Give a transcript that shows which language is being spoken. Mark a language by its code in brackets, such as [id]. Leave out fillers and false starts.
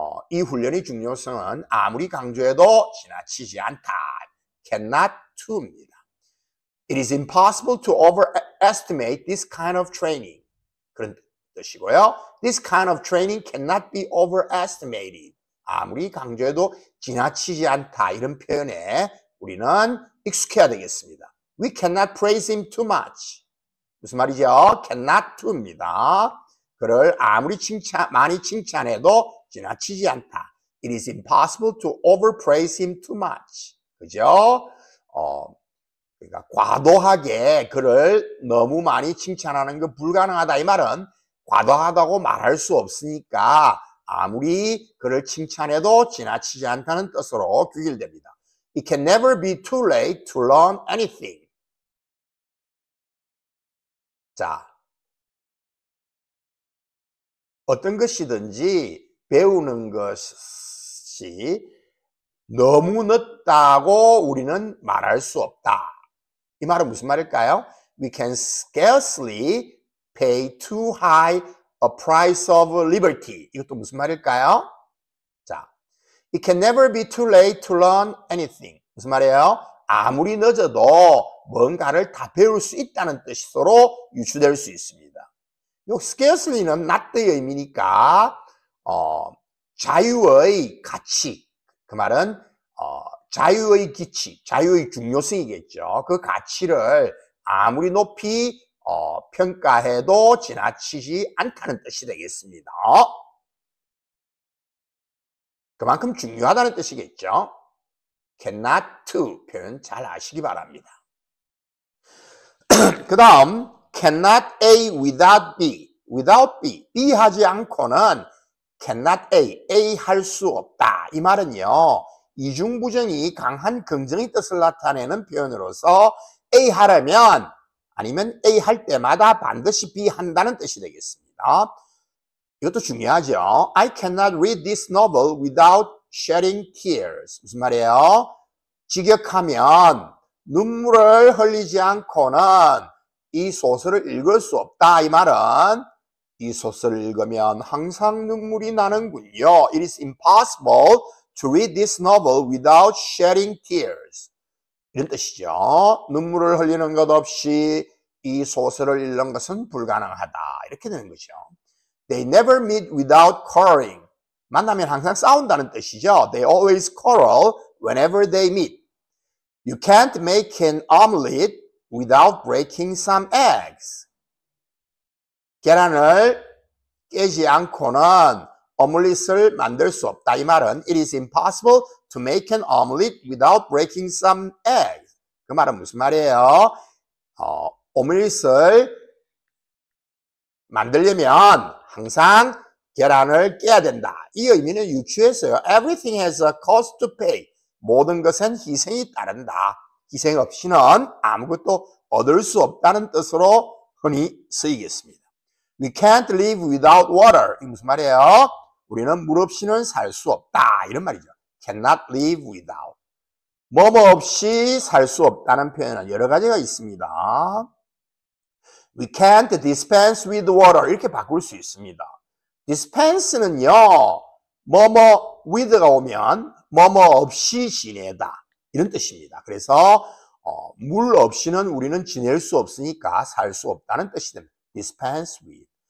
[ko] 이 훈련의 중요성은 아무리 강조해도 지나치지 않다. [en] cannot to입니다. It is impossible to overestimate this kind of training. [ko] 그런 뜻이고요. [en] This kind of training cannot be overestimated. [ko] 아무리 강조해도 지나치지 않다. 이런 표현에 우리는 익숙해야 되겠습니다. [en] We cannot praise him too much. [ko] 무슨 말이죠? [en] cannot to입니다. [ko] 그를 아무리 많이 칭찬해도 지나치지 않다. [en] It is impossible to overpraise him too much. [ko] 그죠? 그러니까 과도하게 그를 너무 많이 칭찬하는 거 불가능하다. 이 말은 과도하다고 말할 수 없으니까 아무리 그를 칭찬해도 지나치지 않다는 뜻으로 규율됩니다. [en] It can never be too late to learn anything. [ko] 자, 어떤 것이든지 배우는 것이 너무 늦다고 우리는 말할 수 없다. 이 말은 무슨 말일까요? [en] We can scarcely pay too high a price of liberty. [ko] 이것도 무슨 말일까요? 자, [en] it can never be too late to learn anything. [ko] 무슨 말이에요? 아무리 늦어도 뭔가를 다 배울 수 있다는 뜻으로 유추될 수 있습니다. 요 scarcely는 not의 의미니까 자유의 가치, 그 말은 자유의 기치, 자유의 중요성이겠죠. 그 가치를 아무리 높이 평가해도 지나치지 않다는 뜻이 되겠습니다. 그만큼 중요하다는 뜻이겠죠. [en] cannot to [ko] 표현 잘 아시기 바랍니다. 그 다음 [en] cannot A without B, [ko] without B, B 하지 않고는 cannot A, A 할 수 없다. 이 말은요, 이중부정이 강한 긍정의 뜻을 나타내는 표현으로서 A 하려면 아니면 A 할 때마다 반드시 B 한다는 뜻이 되겠습니다. 이것도 중요하죠. [en] I cannot read this novel without shedding tears. [ko] 무슨 말이에요? 직역하면 눈물을 흘리지 않고는 이 소설을 읽을 수 없다. 이 말은 이 소설을 읽으면 항상 눈물이 나는군요. [en] It is impossible to read this novel without shedding tears. [ko] 이런 뜻이죠. 눈물을 흘리는 것 없이 이 소설을 읽는 것은 불가능하다. 이렇게 되는 거죠. [en] They never meet without quarreling. [ko] 만나면 항상 싸운다는 뜻이죠. [en] They always quarrel whenever they meet. You can't make an omelette without breaking some eggs. [ko] 계란을 깨지 않고는 오믈렛을 만들 수 없다. 이 말은 [en] It is impossible to make an omelette without breaking some eggs. [ko] 그 말은 무슨 말이에요? 오믈렛을 만들려면 항상 계란을 깨야 된다. 이 의미는 유추해서요. [en] Everything has a cost to pay. [ko] 모든 것은 희생이 따른다. 희생 없이는 아무것도 얻을 수 없다는 뜻으로 흔히 쓰이겠습니다. [en] We can't live without water. [ko] 이게 무슨 말이에요? 우리는 물 없이는 살 수 없다. 이런 말이죠. [en] Cannot live without. [ko] 뭐뭐 없이 살 수 없다는 표현은 여러 가지가 있습니다. [en] We can't dispense with water. [ko] 이렇게 바꿀 수 있습니다. dispense는요, 뭐뭐 with가 오면 뭐뭐 없이 지내다. 이런 뜻입니다. 그래서 물 없이는 우리는 지낼 수 없으니까 살 수 없다는 뜻이 됩니다. [en] dispense with.